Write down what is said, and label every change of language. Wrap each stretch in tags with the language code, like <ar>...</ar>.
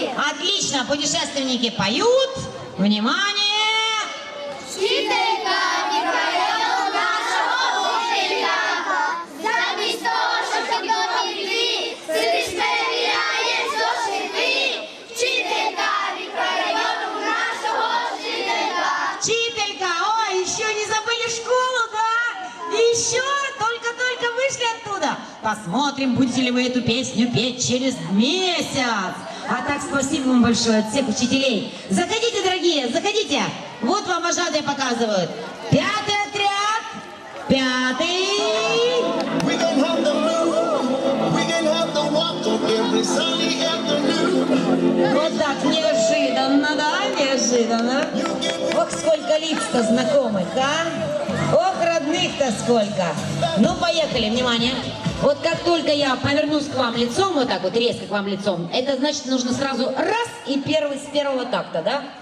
<ru>Отлично, путешественники поют. Внимание!</ru> <uk>Вчителька, Михайло, нашого учителька, замість того, щоб підготовити, сидиш, перевіряєш зошити. Вчителька, Михайло, нашого учителька.</uk> <ru>Учителька, ой, еще не забыли школу, да? Еще только вышли оттуда. Посмотрим, будете ли вы эту песню петь через месяц. А так, спасибо вам большое от всех учителей. Заходите, дорогие, заходите. Вот вам вожатые показывают. 5-й отряд. 5-й.</ru> <en>We can have the moon, we can have the water every sunny afternoon.</en> <ru>Вот так, неожиданно, да, неожиданно. Ох, сколько лиц-то знакомых, а? Ох, родных-то сколько. Ну, поехали, внимание. Вот как только я повернусь к вам лицом, вот так вот резко к вам лицом, это значит, нужно сразу раз и с первого такта, да?</ru>